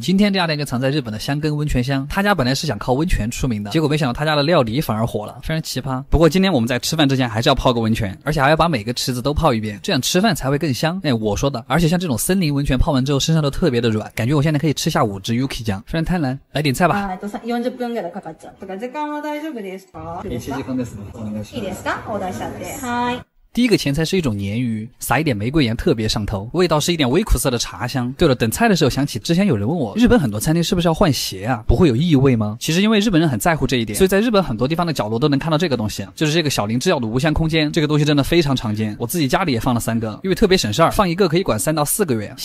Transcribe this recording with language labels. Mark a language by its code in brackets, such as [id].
[zh] 今天这家店就藏在日本的箱根温泉乡，他家本来是想靠温泉出名的，结果没想到他家的料理反而火了，非常奇葩。不过今天我们在吃饭之前还是要泡个温泉，而且还要把每个池子都泡一遍，这样吃饭才会更香。我说的。而且像这种森林温泉泡完之后身上都特别的软，感觉我现在可以吃下5支 Yuki 酱，非常贪婪。来点菜吧。 [ja] 40分ぐらいかかっちゃう。だから時間は大丈夫ですか？ 1時間ですね。お願いします。いいですか？オーダーしちゃって。はい。 [zh] 第一个前菜是一种鲶鱼，撒一点玫瑰盐特别上头，味道是一点微苦涩的茶香。对了，等菜的时候想起之前有人问我，日本很多餐厅是不是要换鞋啊？不会有异味吗？其实因为日本人很在乎这一点，所以在日本很多地方的角落都能看到这个东西，就是这个小林制药的无香空间。这个东西真的非常常见，我自己家里也放了3个，因为特别省事儿，放一个可以管3到4个月。